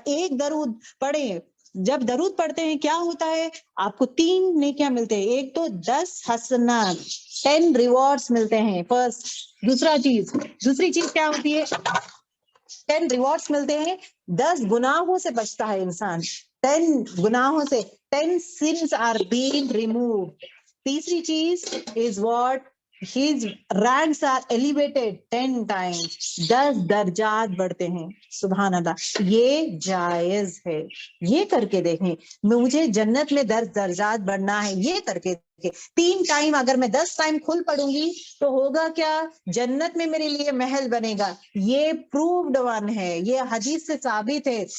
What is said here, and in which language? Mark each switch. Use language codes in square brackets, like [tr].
[ur] ایک درود پڑھیں, جب درود پڑھتے ہیں کیا ہوتا ہے آپ کو 3 نیکیاں ملتے ہیں. ایک تو 10 حسنات 10 ریوارڈز ملتے ہیں فرسٹ. دوسری چیز کیا ہوتی ہے 10 ریوارڈز ملتے ہیں, 10 گناہوں سے بچتا ہے انسان. [en] 10 [ur] گناہوں سے [en] 10 sins are being removed. [ur] تیسری چیز [en] is what his ranks are elevated 10 times. [ur] 10 درجات بڑھتے ہیں. سبحان اللہ. یہ جائز ہے, یہ کر کے دیکھیں. مجھے جنت میں 10 درجات بڑھنا ہے, یہ کر کے دیکھیں. 3 ٹائم اگر میں 10 ٹائم کھل پڑوں گی تو ہوگا کیا, جنت میں میرے لیے محل بنے گا. یہ پرووڈ ون ہے, یہ حدیث سے ثابت ہے.